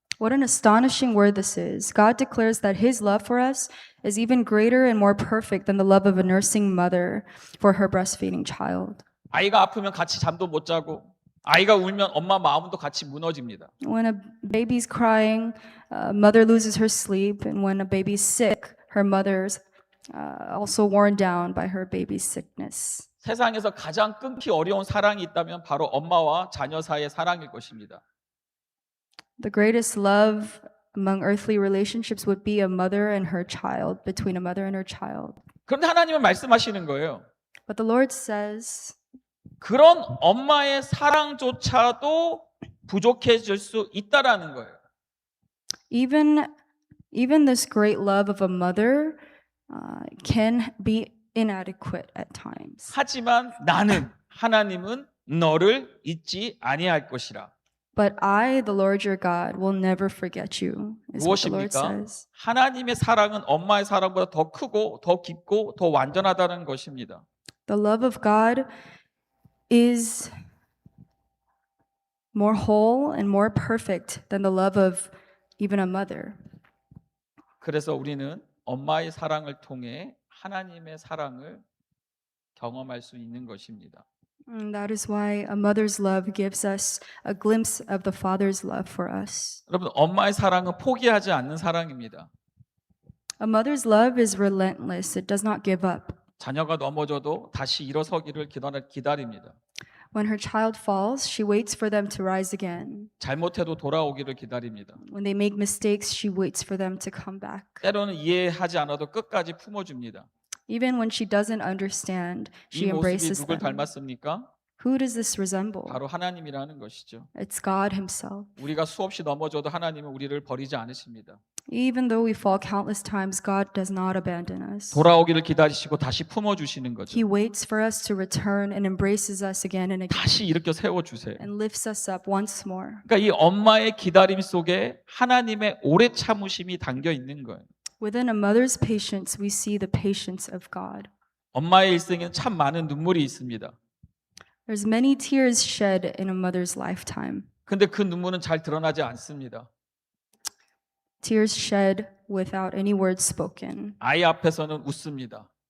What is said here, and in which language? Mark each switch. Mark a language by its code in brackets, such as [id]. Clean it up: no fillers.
[en] What an astonishing word this is. God declares that his love for us is even greater and more perfect than the love of a nursing mother for her breastfeeding child. [ko] 아이가 아프면 같이 잠도 못 자고 아이가 울면 엄마 마음도 같이 무너집니다. [en] When a baby's crying, mother loses her sleep, and when a baby's sick, her mother's also worn down by her baby's sickness. [ko] 세상에서 가장 끊기 어려운 사랑이 있다면 바로 엄마와 자녀 사이의 사랑일 것입니다. [en] The greatest love among earthly relationships would be a mother and her child, between a mother and her child. [ko] 그런데 하나님은 말씀하시는 거예요. [en] But the Lord says, [ko] 그런 엄마의 사랑조차도 부족해질 수 있다라는 거예요. [en] even this great love of a mother can be inadequate at times. [ko] 하지만 나는 하나님은 너를 잊지 아니할 것이라. [en] But I, the Lord your God, will never forget you, is what the Lord [ko] 무엇입니까? [en] says. [ko] 하나님의 사랑은 엄마의 사랑보다 더 크고 더 깊고 더 완전하다는 것입니다. [en] The love of God is more whole and more perfect than the love of even a mother. [ko] 그래서 우리는 엄마의 사랑을 통해 하나님의 사랑을 경험할 수 있는 것입니다. [en] And that is why a mother's love gives us a glimpse of the Father's love for us. [ko] 여러분, 엄마의 사랑은 포기하지 않는 사랑입니다. [en] A mother's love is relentless. It does not give up. [ko] 자녀가 넘어져도 다시 일어서기를 기다립니다. [en] When her child falls, she waits for them to rise again. [ko] 잘못해도 돌아오기를 기다립니다. [en] When they make mistakes, she waits for them to come back. [ko] 때로는 이해하지 않아도 끝까지 품어줍니다. [en] Even when she doesn't understand, [ko] 이 [en] she [ko] 모습이 [en] embraces [ko] 누굴 [en] them. [ko] 닮았습니까? [en] Who does this resemble? [ko] 바로 하나님이라는 것이죠. [en] It's God Himself. [ko] 우리가 수없이 넘어져도 하나님은 우리를 버리지 않으십니다. [en] Even though we fall countless times, God does not abandon us. [ko] 돌아오기를 기다리시고 다시 품어주시는 거죠. [en] He waits for us to return and embraces us again and again [ko] 다시 일으켜 세워주세요. [en] and lifts us up once more. [ko] 그러니까 이 엄마의 기다림 속에 하나님의 오래 참으심이 담겨 있는 거예요. [en] Within a mother's patience, we see the patience of God. [ko] 엄마의 일생에는 참 많은 눈물이 있습니다. [en] There's many tears shed in a mother's lifetime. [ko] 근데 그 눈물은 잘 드러나지 않습니다. [en] Tears shed without any words spoken. [ko] 아이 앞에서는 웃습니다.